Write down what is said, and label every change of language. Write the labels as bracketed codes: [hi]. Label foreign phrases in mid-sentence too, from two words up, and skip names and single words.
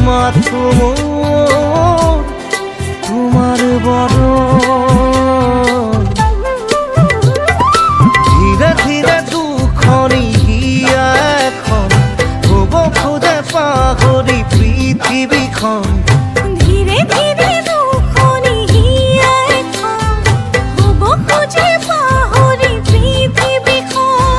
[bn] তোমার বরণ [as] ধীরে ধীরে দুখনি হিয়া এখন হব খোঁজে পাহৰি পৃথিৱীখন ধীরে ধীরে দুখনি হিয়া এখন হব খোঁজে পাহৰি পৃথিৱীখন